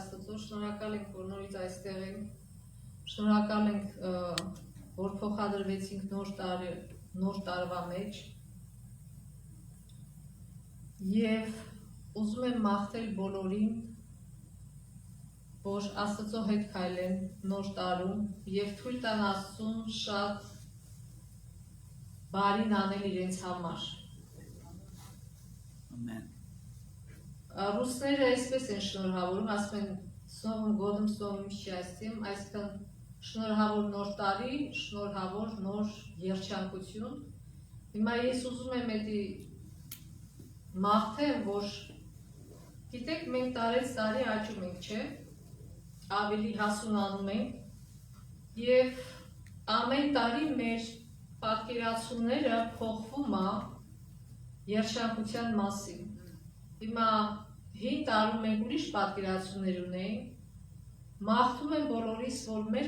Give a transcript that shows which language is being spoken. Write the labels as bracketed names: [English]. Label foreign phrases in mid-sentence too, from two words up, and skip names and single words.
[Armenian] Աստծո, շնորհակալ ենք, որ նորից այստեղ ենք, շնորհակալ ենք, որ փոխադրվեցինք նոր տարվա մեջ եւ ուզում եմ մաղթել բոլորին, որ Աստծո հետ քայլեն նոր տարում եւ թույլ տան Աստծուն շատ բարին անել իրենց համար։ Amen. Ռուսները այսպես են շնորհավորում, ասում են [Russian] «С Новым годом, с новым счастьем», [Armenian] այսինքն շնորհավոր նոր տարի, շնորհավոր նոր երջանկություն։ Հիմա ես ուզում եմ էդի մաղթեմ, որ գիտեք, մենք տարեց տարի աճում ենք, չէ՞, ավելի հասունանում ենք եւ ամեն տարի մեր պատկերացումները փոխվում է երջանկության մասին։ Հիմա հին տարում մենք ուրիշ պատկերացումներ ունենք, մաղթում եմ բոլորիս, որ մեր